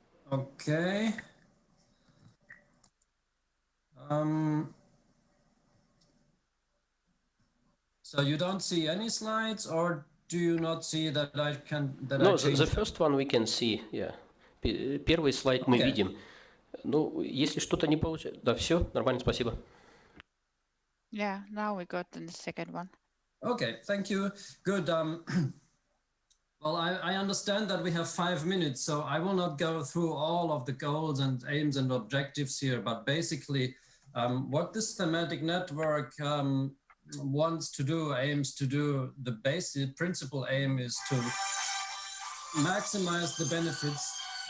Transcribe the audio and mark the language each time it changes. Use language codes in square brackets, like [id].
[en] Okay. So you don't see any slides, or do you not see that I can? No, the first one we can see, yeah. [ru] Первый слайд мы видим. Ну, если что-то не получается... Да, все, нормально, спасибо. [en] Yeah, now we got the second one. Okay, thank you. Good. Well, I understand that we have 5 minutes, so I will not go through all of the goals and aims and objectives here, but basically what this thematic network wants to do, aims to do, the basic principal aim is to maximize the benefits.